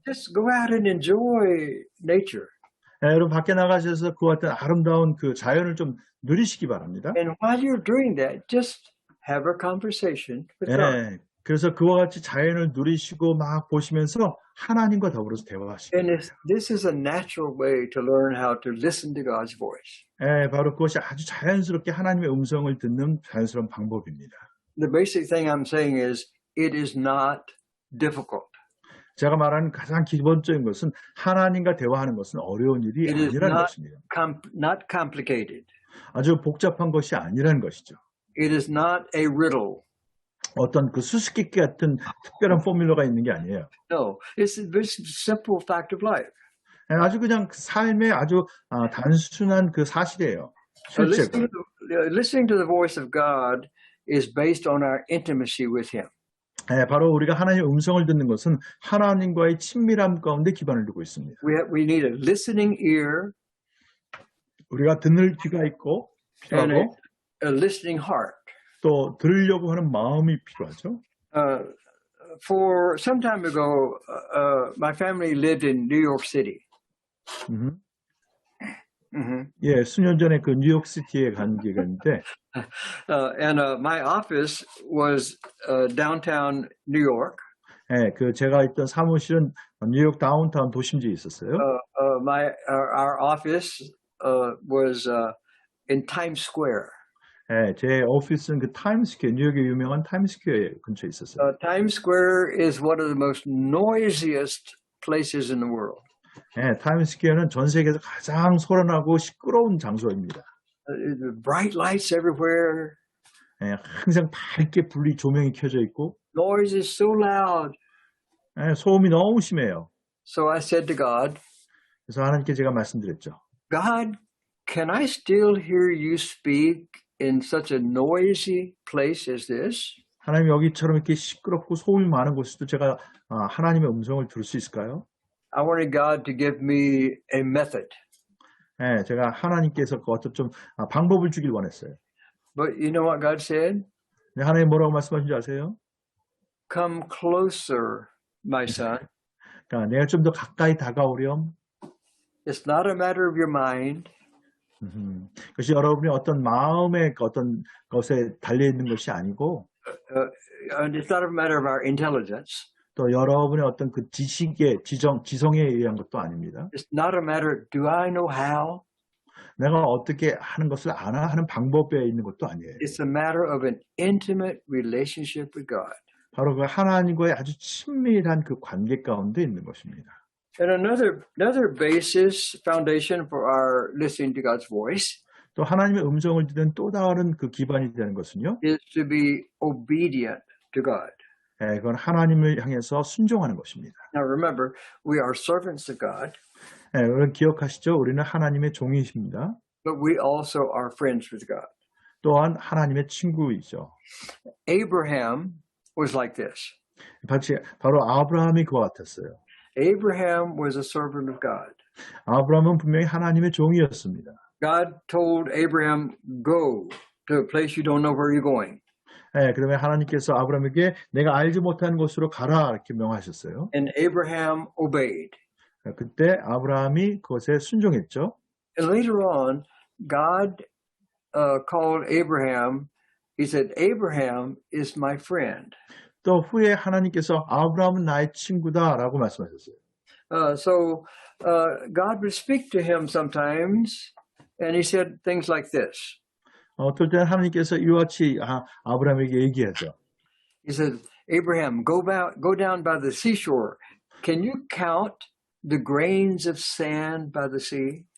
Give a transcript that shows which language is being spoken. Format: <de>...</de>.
<en>Just go out and enjoy nature.</en> <ko>여러분 밖에 나가셔서 그 어떤 아름다운 그 자연을 좀 누리시기 바랍니다.</ko> <en>And while you're doing that, just have a conversation with God.</en> <ko>그래서 그와 같이 자연을 누리시고 막 보시면서 하나님과 더불어서 대화하시기</ko> <en>And this is a natural way to learn how to listen to God's voice.</en> <ko>바로 그것이 아주 자연스럽게 하나님의 음성을 듣는 자연스러운 방법입니다.</ko> <en>The basic thing I'm saying is it is not difficult.</en> <ko>제가 말하는 가장 기본적인 것은 하나님과 대화하는 것은 어려운 일이 아니라는 것입니다.</ko> <en>Not complicated.</en> <ko>아주 복잡한 것이 아니라는 것이죠.</ko> <en>It is not a riddle.</en> <ko>어떤 그 수수께끼 같은 특별한 포뮬러가 있는 게 아니에요.</ko> <en>No, it's a very simple fact of life.</en> <ko>아주 그냥 삶의 아주 단순한 그 사실이에요.</ko> <en>Listening to the voice of God is based on our intimacy with Him.</en> <ko>바로 우리가 하나님의 음성을 듣는 것은 하나님과의 친밀함 가운데 기반을 두고 있습니다.</ko> <en>We need a listening ear.</en> <ko>우리가 듣는 귀가 있고 필요하고</ko> <en>a listening heart.</en> <ko>또 들으려고 하는 마음이 필요하죠.</ko> <en>For some time ago, my family lived in New York City.</en> <ko>수년 전에 그 뉴욕시티에 간 기가 있는데,</ko> <en>and my office was downtown New York.</en> <ko>그 제가 있던 사무실은 뉴욕 다운타운 도심지에 있었어요.</ko> <en>Our office was in Times Square.</en> <ko>제 오피스는 그 타임스퀘어, 뉴욕의 유명한 타임스퀘어 근처에 있었어요.</ko> <en>Times Square is one of the most noisiest places in the world.</en> <ko>타임스퀘어는 전 세계에서 가장 소란하고 시끄러운 장소입니다.</ko> <en>Bright lights everywhere.</en> <ko>항상 밝게 불이 조명이 켜져 있고.</ko> <en>Noise is so loud.</en> <ko>소음이 너무 심해요.</ko> <en>So I said to God,</en> <ko>그래서 하나님께 제가 말씀드렸죠.</ko> <en>God, can I still hear you speak in such a noisy place as this?</en> <ko>하나님 여기처럼 이렇게 시끄럽고 소음이 많은 곳에도 제가 하나님의 음성을 들을 수 있을까요?</ko> <en>I wanted God to give me a method.</en> <ko>제가 하나님께서 어떤 좀 방법을 주길 원했어요.</ko> <en>But you know what God said?</en> <ko>하나님 뭐라고 말씀하신 줄 아세요?</ko> <en>Come closer, my son.</en> <ko>그러니까 내가 좀 더 가까이 다가오렴.</ko> <en>It's not a matter of your mind.</en> <ko>그것이 여러분의 어떤 마음의 어떤 것에 달려 있는 것이 아니고</ko> <en>And it's not a matter of our intelligence.</en> <ko>또 여러분의 어떤 그 지식의 지성에 의한 것도 아닙니다.</ko> <en>It's not a matter, do I know how?</en> <ko>내가 어떻게 하는 것을 아나 하는 방법에 있는 것도 아니에요.</ko> <en>It's a matter of an intimate relationship with God.</en> <ko>바로 그 하나님과의 아주 친밀한 그 관계 가운데 있는 것입니다.</ko> <en>And another basis, foundation for our listening to God's voice</en> <ko>또 하나님의 음성을 듣는 또 다른 그 기반이 되는 것은요.</ko> <en>is to be obedient to God.</en> <ko>그건 하나님을 향해서 순종하는 것입니다.</ko> <en>Now remember, we are servants of God,</en> <ko>여러분 기억하시죠? 우리는 하나님의 종이십니다.</ko> <en>but we also are friends with God.</en> <ko>또한 하나님의 친구이죠.</ko> <en>Abraham was like this.</en> <ko>바로 아브라함이 그와 같았어요.</ko> <en>Abraham was a servant of God.</en> <ko>아브라함은 분명히 하나님의 종이었습니다.</ko> <en>God told Abraham, go to a place you don't know where you're going.</en> <ko>그러면 하나님께서 아브라함에게 내가 알지 못하는 곳으로 가라 이렇게 명하셨어요.</ko> <en>And Abraham obeyed.</en> <ko>그때 아브라함이 그것에 순종했죠.</ko> <en>And later on, God called Abraham. He said, Abraham is my friend.</en> <ko>또 후에 하나님께서 아브라함은 나의 친구다라고 말씀하셨어요.</ko> <en>So God would speak to him sometimes, and he said things like this.</en> <ko>어떨 때는 하나님께서 이와 같이 아브라함에게 얘기하죠.</ko> <en>He said, Abraham, go down by the seashore. Can you count the grains of sand by the sea?</en>